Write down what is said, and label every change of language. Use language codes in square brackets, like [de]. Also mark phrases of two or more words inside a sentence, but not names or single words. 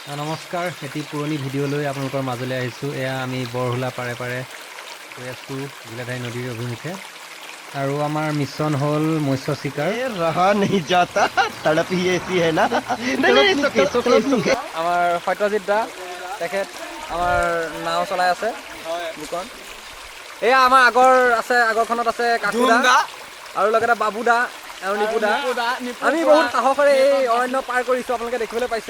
[as] নমস্কাৰ, এটি পুৰণি ভিডিঅ'লৈ আপোনালোকৰ মাজলৈ আহিছোঁ। এয়া আমি বৰহোলা পাৰে পাৰে গৈ আছোঁ গিলাধাৰী নদীৰ অভিমুখে। আৰু আমাৰ মিছন হ'ল মৎস্য চিকাৰ। [hi] रहा नहीं जाता तड़प ही ऐसी है ना [as] আমাৰ সত্যজিৎ দা তেখেত আমাৰ নাও চলাই আছে দুখন। এয়া আমাৰ আগৰখনত আছে কাকু দা আৰু লগতে বাবু দা আৰু নিপু দা। আমি বহুত সাহসেৰে এই অৰণ্য পাৰ কৰিছোঁ, আপোনালোকে দেখিবলৈ পাইছে।